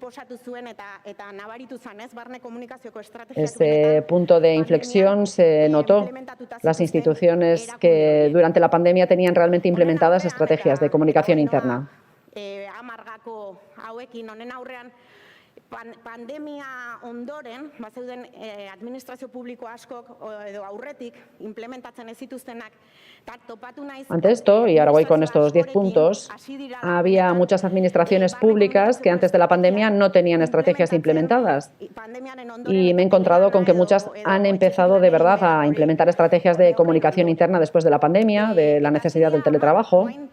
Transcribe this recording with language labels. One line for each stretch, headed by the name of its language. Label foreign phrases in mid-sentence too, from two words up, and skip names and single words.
Spanish: Ese punto de inflexión se notó. Las instituciones que durante la pandemia tenían realmente implementadas estrategias de comunicación interna.
Basque: Pandemia ondoren, bazeuden administrazio publiko askok edo aurretik implementatzen ez zituztenak.
Spanish: Ante esto, y ahora voy con estos 10 puntos, había muchas administraciones públicas que antes de la pandemia no tenían estrategias implementadas. Y me he encontrado con que muchas han empezado de verdad a implementar estrategias de comunicación interna después de la pandemia, de la necesidad del teletrabajo.